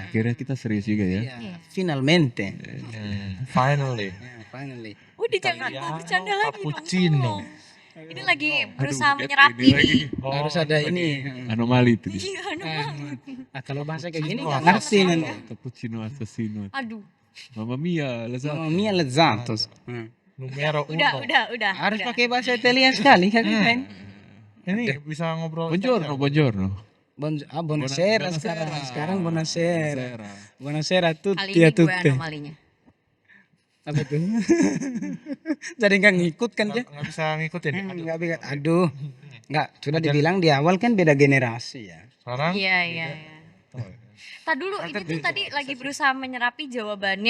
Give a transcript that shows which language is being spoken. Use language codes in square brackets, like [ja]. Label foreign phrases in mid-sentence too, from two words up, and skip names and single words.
[id] kira kita serius juga ya. Iya. Finalmente. Finally. Ya, finally. Udah jangan Italiano bercanda lagi dong. cappuccino. tolong. Ini lagi berusaha Aduh, menyerapi ini lagi. nih. Oh, Harus ada ini. Anomali itu. dia. Iya, aduh. Kalau bahasa kayak gini Cappuccino nggak ngerti nanti. [it] Cappuccino assassino. [id] Aduh. [it] Mamma mia, lezat. Mamma mia lezzatos. Numero [id] Udah, [it] uno. [id] udah. Harus udah. pakai bahasa Italian sekali kan? Ini bisa ngobrol. [it] Buongiorno, buongiorno. Buonasera Buonasera. [id] sekarang. Sekarang buonasera. [it] Buonasera. Buonasera [id] Kali [it] tutti [id] ini ya gue [it] tutte. [id] anomalinya. Apa tuh? Jadi nggak ngikut kan ya? Nggak bisa ngikutin. Aduh. Nggak bisa. Aduh. Nggak. Sudah dibilang di awal kan beda generasi ya. Sekarang Iya. Tak dulu, ini tuh tadi lagi berusaha menyerapi jawabannya